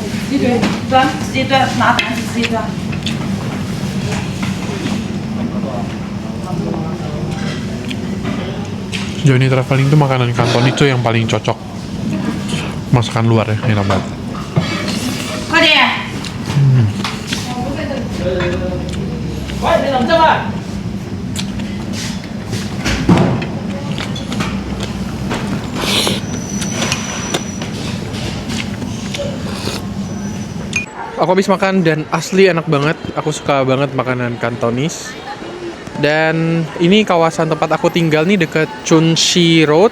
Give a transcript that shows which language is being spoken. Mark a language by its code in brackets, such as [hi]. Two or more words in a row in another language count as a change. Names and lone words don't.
[zh] 端，直接端，麻烦你直接端。 [id] Johnny Traveling itu makanan kanton itu yang paling cocok. Masakan luar ya, enak banget. [zh] 快点！喂，你林真啊！ [id] Aku habis makan dan asli enak banget. Aku suka banget makanan Kantonis. Dan ini kawasan tempat aku tinggal nih deket Chunxi Road.